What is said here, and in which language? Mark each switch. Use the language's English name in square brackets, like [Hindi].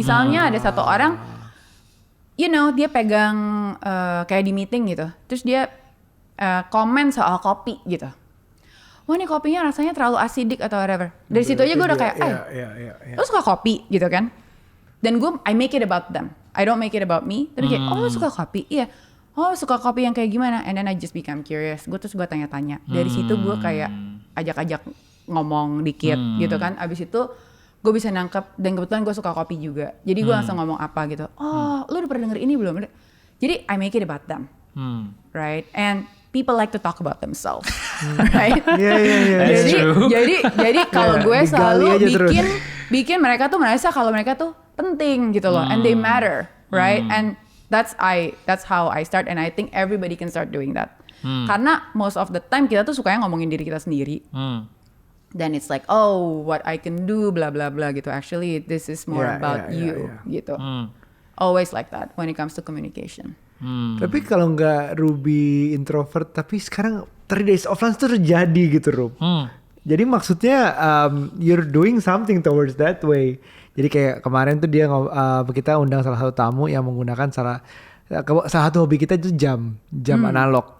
[Indonesian] Misalnya ada satu orang, dia pegang kayak di meeting gitu, terus dia komen soal kopi gitu. Wah ini kopinya rasanya terlalu acidic atau whatever. Dari situ aja gue udah kayak, lo suka kopi gitu kan? [English] Dan I make it about them. I don't make it about me. [Indonesian] Tapi kayak, oh lo suka kopi? Iya. Oh suka kopi yang kayak gimana? [English] And then I just become curious. [Indonesian] Gue tanya-tanya. Dari situ gue kayak ajak-ajak ngomong dikit gitu kan. Abis itu gue bisa nangkep. Dan kebetulan gue suka kopi juga. Jadi gue langsung ngomong apa gitu. Oh lu udah pernah denger ini belum? [English] Jadi I make it about them. Right? And people like to talk about themselves. [Indonesian] Right? Jadi kalau gue selalu bikin mereka tuh merasa kalau mereka tuh penting gitu loh. [English] And they matter. Right? And That's how I start, and I think everybody can start doing that. [Indonesian] Karena [English] most of the time [Indonesian] kita tuh sukanya ngomongin diri kita sendiri. [English] Then it's like, oh, what I can do, blah blah blah gitu. Actually, this is more about you, gitu. Always like that when it comes to communication. [Indonesian] Tapi kalau nggak Ruby introvert, tapi sekarang [English] 3 days of lunch [Indonesian] tuh terjadi gitu, Rub. Jadi maksudnya [English] you're doing something towards that way. [Indonesian] Jadi kayak kemarin tuh kita undang salah satu tamu yang menggunakan salah satu hobi kita itu jam analog.